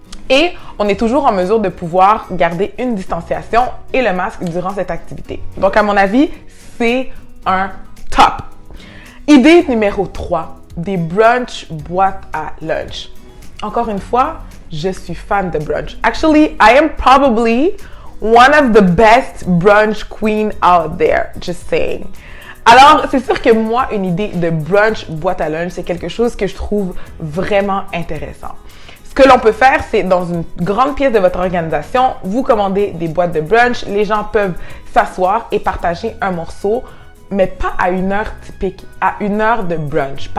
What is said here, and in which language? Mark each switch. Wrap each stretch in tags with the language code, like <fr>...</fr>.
<fr>Et on est toujours en mesure de pouvoir garder une distanciation et le masque durant cette activité. Donc, à mon avis, c'est un top. Idée numéro 3, des brunch boîtes à lunch. Encore une fois, je suis fan de brunch.</fr> <en>Actually, I am probably one of the best brunch queen out there, just saying.</en> <fr>Alors, c'est sûr que moi, une idée de brunch boîte à lunch, c'est quelque chose que je trouve vraiment intéressant. Ce que l'on peut faire, c'est dans une grande pièce de votre organisation, vous commandez des boîtes de brunch, les gens peuvent s'asseoir et partager un morceau, mais pas à une heure typique, à une heure de brunch.</fr>